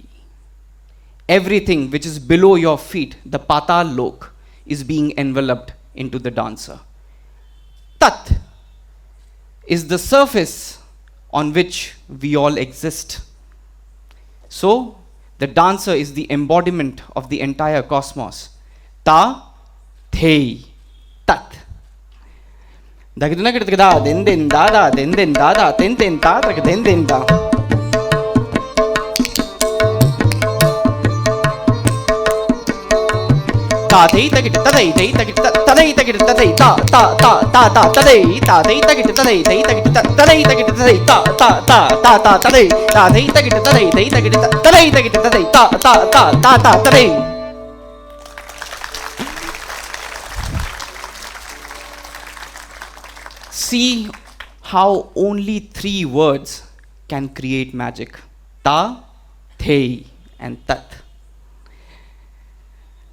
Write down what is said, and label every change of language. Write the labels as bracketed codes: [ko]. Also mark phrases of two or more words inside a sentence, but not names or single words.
[en] Everything which is below your feet, the Patal Lok, is being enveloped into the dancer. Tat is the surface on which we all exist. So, the dancer is the embodiment of the entire cosmos. Ta, Thei, Tat. Dagdunagdagda, din din dada, din din dada, tin tin ta, din din da. Ta thei tagit tadai thei tagit tadai tagit tadai ta ta ta ta ta tadai ta thei tagit tadai thei tagit tadai tagit tadai ta ta ta ta ta tadai ta thei tagit tadai thei tagit tadai tagit tadai ta ta ta ta ta tadai. See how only 3 words can create magic. Ta, Thei and Tat.